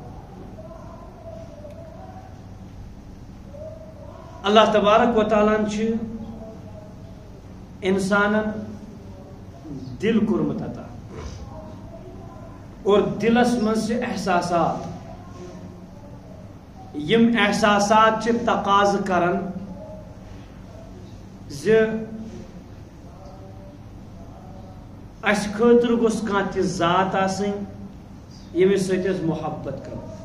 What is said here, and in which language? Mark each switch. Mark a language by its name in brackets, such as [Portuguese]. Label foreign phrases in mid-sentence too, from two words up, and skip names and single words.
[Kashmiri] اللہ تبارک و تعالیٰ انسان دل کورمت عطا، اور دلس من سے احساسات، یم احساسات چھ تقاض کرن ز اس خاطر گوس کانٛہہ تہِ ذات آسٕنۍ ییٚمِس سۭتۍ أسۍ محبت کرو،